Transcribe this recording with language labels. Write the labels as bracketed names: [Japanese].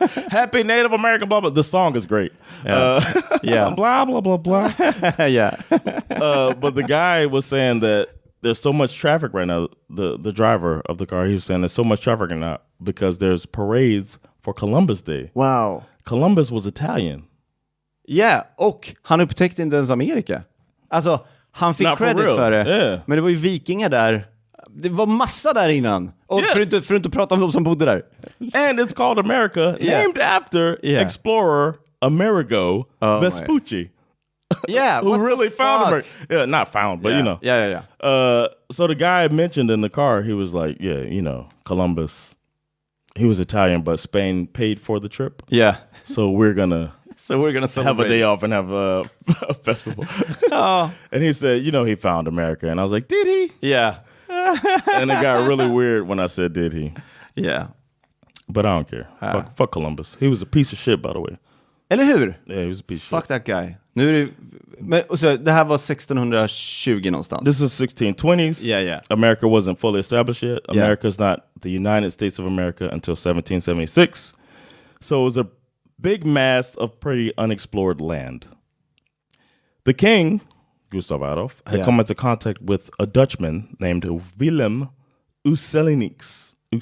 [English] Happy Native American blah, blah. The song is great. Yeah. Blah, blah, blah, blah. Yeah. But the guy was saying that there's so much traffic right now. The driver of the car, he was saying there's so much traffic right now because there's parades for Columbus Day. Wow. Columbus was Italian. Yeah, [Swedish] och han upptäckte inte ens Amerika. Alltså, han fick credit för det. Yeah. Men det var ju vikingar där. Det var massa där innan. Och för inte prata om de som bodde där. [English] And it's called America, named after explorer Amerigo Vespucci. Yeah, who really found America. Yeah, not found, but you know. Yeah. So the guy mentioned in the car, he was like, Columbus. He was Italian, but Spain paid for the trip. Yeah. So we're gonna celebrate. Have a day off and have a festival. Oh. And he said, he found America. And I was like, did he? Yeah. And it got really weird when I said, did he? Yeah. But I don't care. Fuck Columbus. He was a piece of shit, by the way. [Swedish] Eller hur? [English] Yeah, he was a piece of shit. Fuck that guy. [Swedish] Nu är det, men, så det här var 1620 någonstans. [English] This is 1620s. Yeah. America wasn't fully established yet. America's not the United States of America until 1776. So it was a big mass of pretty unexplored land. The king, Gustav Adolf, had come into contact with a Dutchman named Willem Usselincx.